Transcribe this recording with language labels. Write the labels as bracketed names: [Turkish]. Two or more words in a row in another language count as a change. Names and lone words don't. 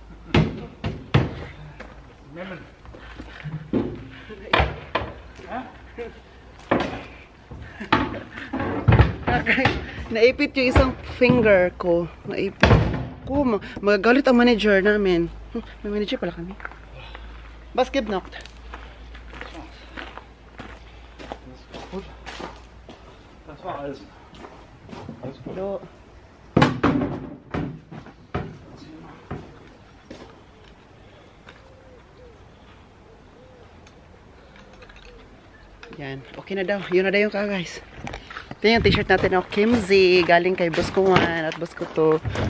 [Filipino] Memmen. Naipit yung isang finger ko. Naipit ko. Magagalit ang manager namin. May manager pala kami. [German] Was gibt noch? Das war alles. Alles gut. So. [Filipino] Yan. Okay na daw. Yun na daw yung guys. Ito yung t-shirt natin ng Kimsey. Galing kay Boss ko 1 at Boss ko 2.